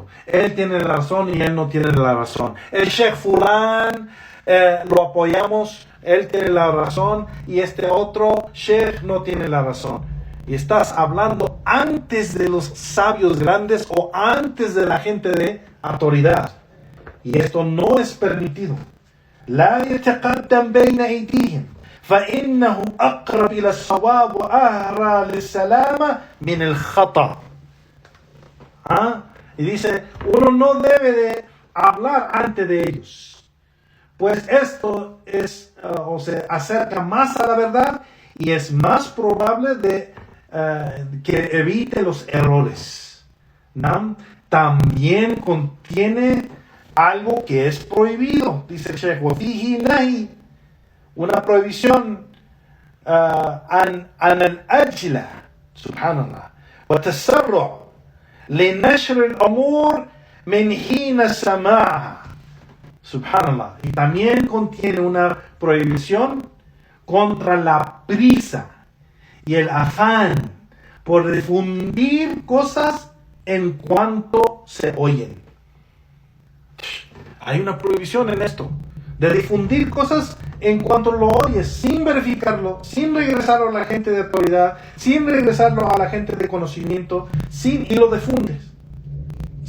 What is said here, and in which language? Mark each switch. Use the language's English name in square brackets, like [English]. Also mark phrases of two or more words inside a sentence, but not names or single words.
[Spanish] Él tiene la razón y él no tiene la razón. El Sheikh Fulán, lo apoyamos, él tiene la razón y este otro Sheikh no tiene la razón. Y estás hablando antes de los sabios grandes o antes de la gente de autoridad. Y esto no es permitido. [Arabic] لا يتقدم بين أيديهم فإنه أقرب إلى الصواب وأهرى للسلامة من الخطأ. [Spanish] Y dice, uno no debe de hablar ante de ellos, pues esto es se acerca más a la verdad y es más probable de que evite los errores. ¿No? También contiene algo que es prohibido, dice el Sheikh, [Arabic] وَفِيهِ نَهِي, [Spanish] una prohibición [Arabic] عن الأجلة, subhanallah, وَتَسَرُّعُ لنشر الأمور من حين سماعها. [Spanish] Subhanallah. Y también contiene una prohibición contra la prisa y el afán por difundir cosas en cuanto se oyen. Hay una prohibición en esto, de difundir cosas en cuanto lo oyes, sin verificarlo, sin regresarlo a la gente de autoridad, sin regresarlo a la gente de conocimiento, y lo difundes.